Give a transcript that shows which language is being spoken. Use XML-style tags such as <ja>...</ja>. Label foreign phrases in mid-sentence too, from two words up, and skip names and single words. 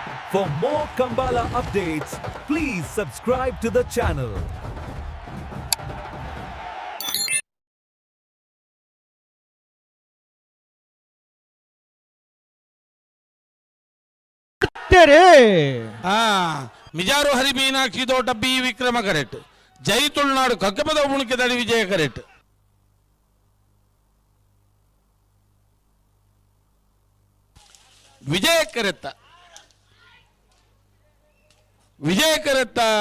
<en>For more Kambala updates, please subscribe to the channel.</en> <tcy>ಮಿಜಾರು ಹರಿ ಮೀನಾಕ್ಷಿ ತೋಟ ಬಿ ವಿಕ್ರಮ ಕರೆಟ್ ಜೈ ತುಳುನಾಡು ಕಕ್ಕಪದ ಉಣುಕೆದಡಿ ವಿಜಯ ಕರೆಟ್ ವಿಜಯ ಕರೆತ್ತ ವಿಜಯ ಕರೆತ್ತ</tcy>